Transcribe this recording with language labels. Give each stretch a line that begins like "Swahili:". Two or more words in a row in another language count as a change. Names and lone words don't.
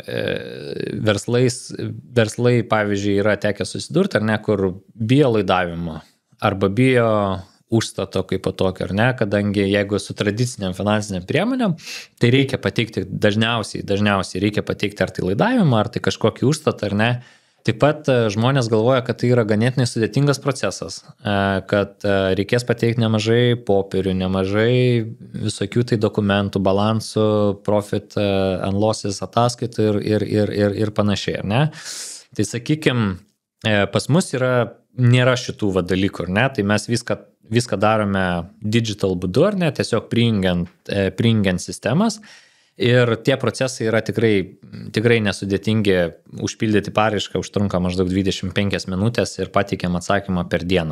Lithuanian: verslai, pavyzdžiui, yra tekę susidurti, ar ne, kur bijo laidavimo, arba bijo užstato kaip tokio, ar ne, kadangi jeigu su tradiciniam finansiniam priemonėm, tai reikia pateikti dažniausiai reikia pateikti ar tai laidavimą, ar tai kažkokį užstatą, ar ne. Taip pat žmonės galvoja, kad tai yra ganėtinai sudėtingas procesas, kad reikės pateikti nemažai popierių, nemažai visokių tai dokumentų, balansų,
English: profit and losses
Lithuanian: ataskaitų ir panašiai, ar ne. Tai sakykime, pas mus nėra šitų dalykų, ar ne, tai mes viską darome digital būdu, ar ne, tiesiog prijungiant sistemas ir tie procesai yra tikrai nesudėtingi, užpildyti paraišką užtrunka maždaug 25 minutės ir pateikiam atsakymą per dieną.